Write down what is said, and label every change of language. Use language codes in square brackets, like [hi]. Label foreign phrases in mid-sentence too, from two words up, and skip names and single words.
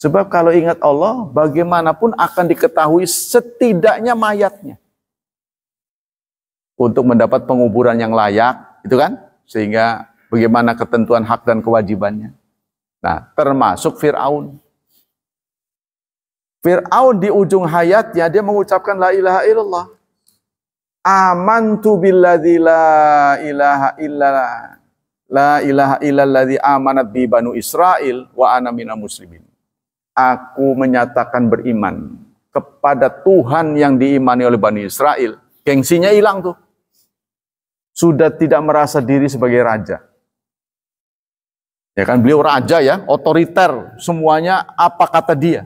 [id] Sebab kalau ingat Allah, bagaimanapun akan diketahui setidaknya mayatnya. Untuk mendapat penguburan yang layak, itu kan? Sehingga bagaimana ketentuan hak dan kewajibannya. Nah, termasuk Fir'aun. Fir'aun di ujung hayatnya, dia mengucapkan [ar] لا إله إلا الله. آمنت بالذي لا إله إلا الله. لا إله إلا الذي آمنت بي بنو إسرائيل وأنا من المسلمين. [id] Aku menyatakan beriman kepada Tuhan yang diimani oleh Bani Israel. Gengsinya hilang tuh. Sudah tidak merasa diri sebagai raja. Ya kan, beliau raja ya, otoriter, semuanya apa kata dia.